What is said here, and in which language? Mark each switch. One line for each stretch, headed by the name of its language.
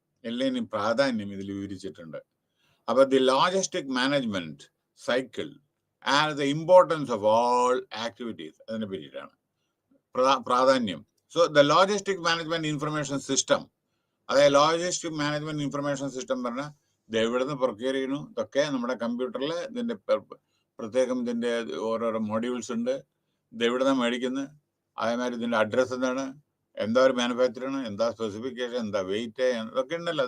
Malayalam: എല്ലാത്തിനും പ്രാധാന്യം ഇതിൽ വിവരിച്ചിട്ടുണ്ട്. അപ്പൊ
English: the logistic management cycle and the importance of all activities,
Malayalam: അതിനെ പറ്റിയിട്ടാണ്. പ്രാധാന്യം. So the logistic management information system, അതായത് ലോജിസ്റ്റിക് മാനേജ്മെന്റ് ഇൻഫർമേഷൻ സിസ്റ്റം പറഞ്ഞാൽ ഇത് എവിടുന്ന് പ്രൊക്യൂർ ചെയ്യുന്നു, ഇതൊക്കെ നമ്മുടെ കമ്പ്യൂട്ടറിൽ ഇതിന്റെ പ്രത്യേകം ഇതിന്റെ ഓരോരോ മോഡ്യൂൾസ് ഉണ്ട്. ഇത് എവിടുന്നാണ് മേടിക്കുന്നത്, അതേമാതിരി ഇതിന്റെ അഡ്രസ്സ് എന്താണ്, എന്താ ഒരു മാനുഫാക്ചറാണ്, എന്താ സ്പെസിഫിക്കേഷൻ, എന്താ വെയിറ്റ്, ഇതൊക്കെ ഉണ്ടല്ലോ.